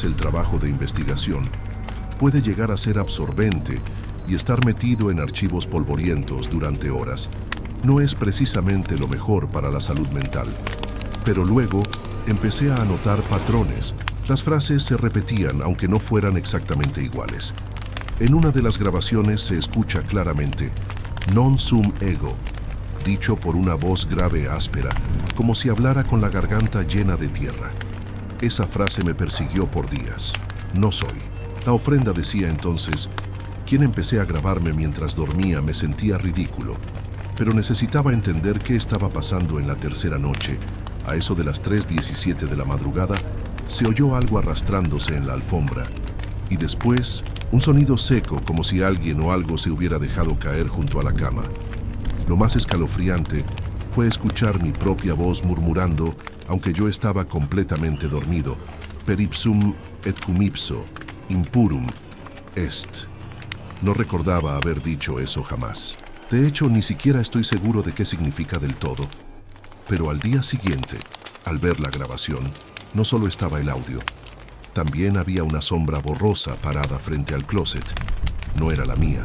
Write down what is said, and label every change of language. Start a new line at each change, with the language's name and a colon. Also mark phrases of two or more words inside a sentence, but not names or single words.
Spanish: El trabajo de investigación puede llegar a ser absorbente y estar metido en archivos polvorientos durante horas no es precisamente lo mejor para la salud mental. Pero luego empecé a notar patrones. Las frases se repetían aunque no fueran exactamente iguales. En una de las grabaciones se escucha claramente
Latin: non sum ego,
Spanish: dicho por una voz grave, áspera, como si hablara con la garganta llena de tierra. Esa frase me persiguió por días. No soy. La ofrenda decía entonces. Quien empecé a grabarme mientras dormía, me sentía ridículo, pero necesitaba entender qué estaba pasando. En la tercera noche, a eso de las 3:17 de la madrugada, se oyó algo arrastrándose en la alfombra, y después un sonido seco, como si alguien o algo se hubiera dejado caer junto a la cama. Lo más escalofriante fue escuchar mi propia voz murmurando, aunque yo estaba completamente dormido,
Latin: per ipsum et cum ipso, impurum est.
Spanish: No recordaba haber dicho eso jamás. De hecho, ni siquiera estoy seguro de qué significa del todo. Pero al día siguiente, al ver la grabación, no solo estaba el audio, también había una sombra borrosa parada frente al closet. No era la mía.